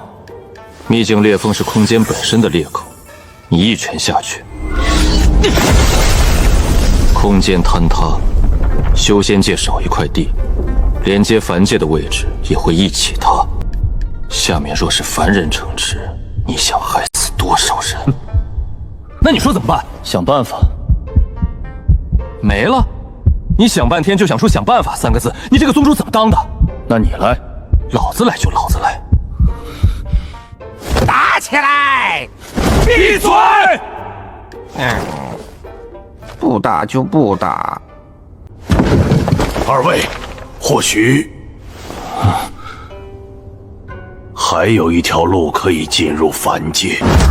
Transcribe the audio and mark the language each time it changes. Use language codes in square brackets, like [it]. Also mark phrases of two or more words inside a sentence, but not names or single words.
[zh] 秘境裂縫是空間本身的裂口，你一拳下去，空間坍塌，修仙界少一塊地，連接凡界的位置也會一起塌。下面若是凡人城池，你想害死多少人？那你說怎麼辦？想辦法。沒了？你想半天就想出想辦法3個字，你這個宗主怎麼當的？那你來。老子來就老子來。打起來！閉嘴！不打就不打。二位，或許還有一條路可以進入凡界。